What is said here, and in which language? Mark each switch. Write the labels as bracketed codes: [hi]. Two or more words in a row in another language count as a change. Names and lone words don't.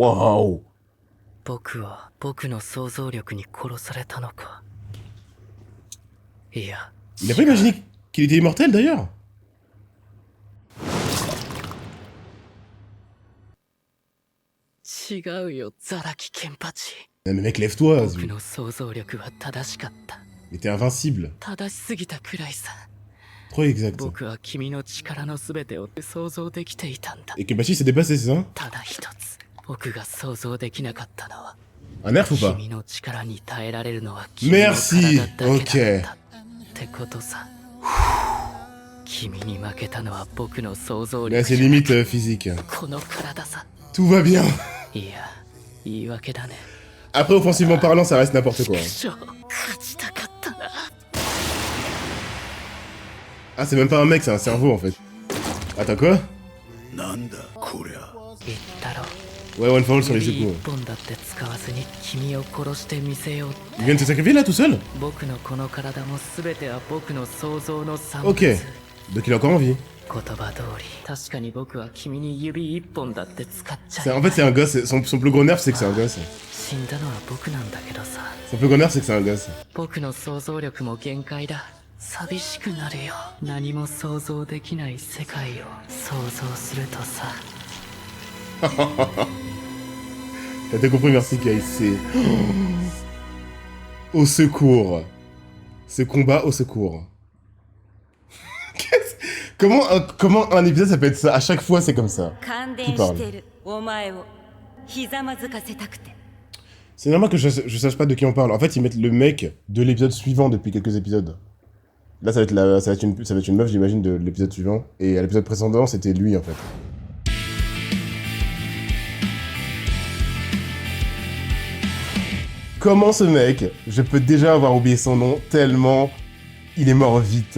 [fr] Waouh! [ja] 僕は僕の想像力に殺されたのか。いや。 [fr] Il a pas imaginé qu'il était immortel, d'ailleurs? [ja] 違うよ、ザラキケンパチ。 [fr] Non mais mec, lève-toi. [ja] 僕の想像力は正しかった。 [fr] Il était invincible. [ja] 正しすぎたくらいさ。 [fr] Trop exact. [ja] 僕は君の力のすべてを想像できていたんだ。 [fr] Et Kenpachi s'est dépassé, c'est ça? [ja] ただ一つ、僕が想像できなかったのは、 [fr] Un nerf ou pas? [ja] 君の力に耐えられるのは君の体だ [fr] Merci. [ja] けだった [fr] Ok. [ja] ってことさ。君に負けたのは僕の想像 [fr] Mais à [ja] 力 [fr] ses [ja] じゃなく [fr] limites physiques. [ja] この体さ。 [fr] Tout va bien. [ja] いや、言い訳だね。 [fr] Après, offensivement parlant, ça reste n'importe quoi. [ja] 勝ちたかったな。 [fr] Ah, c'est même pas un mec, c'est un cerveau, en fait. Attends, quoi? [ja] なんだこりゃ。言ったろ。 [fr] Ouais, [en] one for all [fr] sur les [ja] 指 [fr] secours. [ja] 一本だって使わずに君を殺してみせようって。 [fr] Il vient de se sacrifier, là, tout seul? [ja] 僕のこの体も全ては僕の想像の産物。 [fr] Ok. Donc il a encore envie. [ja] 言葉通り、確かに僕は君に指一本だって使っちゃ [fr] En fait, c'est un gosse. Son plus gros nerf, c'est que c'est un gosse. [ja] 死んだのは僕なんだけどさ。 [fr] Son plus gros nerf, c'est que c'est un gosse. [ja] 僕の想像力も限界だ。寂しくなるよ。何も想像できない世界を想像するとさ。 [fr] T'as tout compris, merci KIC. Au secours. Ce combat au secours. Comment un épisode ça peut être ça? À chaque fois, c'est comme ça. [ja] 感電 [fr] Qui parle [ja] してるお前をひざまずかせたくて [fr] C'est normal que je sache pas de qui on parle. En fait, ils mettent le mec de l'épisode suivant depuis quelques épisodes. Là, ça va être une meuf, j'imagine, de l'épisode suivant. Et à l'épisode précédent, c'était lui, en fait. Comment ce mec, je peux déjà avoir oublié son nom, tellement il est mort vite.